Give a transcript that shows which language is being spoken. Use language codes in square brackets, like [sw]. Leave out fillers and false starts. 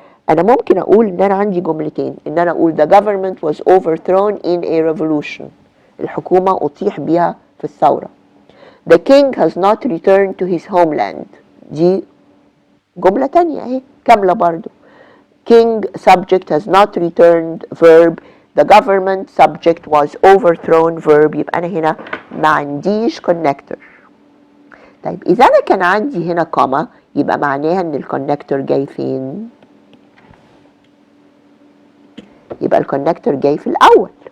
[ar] انا ممكن اقول ان انا عندي جملتين، ان انا اقول [en] the government was overthrown in a revolution. [ar] الحكومة اطيح بها في الثورة. [en] The king has not returned to his homeland. [ar] دي جملة تانية اهي كاملة برضو. [en] King subject has not returned verb. The government subject was overthrown verb. [ar] يبقى أنا هنا ما عنديش connector. طيب إذا أنا كان عندي هنا كوما يبقى معناها إن الكونكتور جاي فين؟ يبقى الكونكتور جاي في الأول.